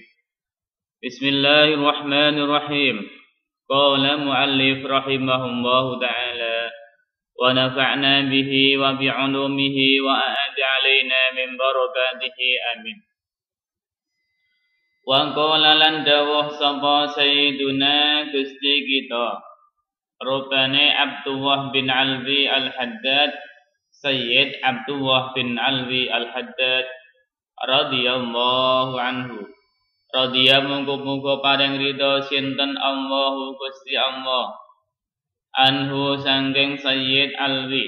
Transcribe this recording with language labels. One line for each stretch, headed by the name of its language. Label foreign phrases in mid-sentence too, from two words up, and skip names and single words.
Arabic: بسم الله الرحمن الرحيم. قال مؤلف رحمه الله تعالى ونفعنا به وبعلومه وأعد علينا من بركاته آمين. وقال
Javanese: lan dawuh sapa sayyiduna Gusti kita rupane Abdullah bin Alwi Al-Haddad, Sayyid Abdullah bin Alwi Al-Haddad
Arabic: رضي الله عنه.
Javanese: Radhiya muga-muga paring ridho sinten Allahu Gusti Allah anhu sangking Sayyid Alwi.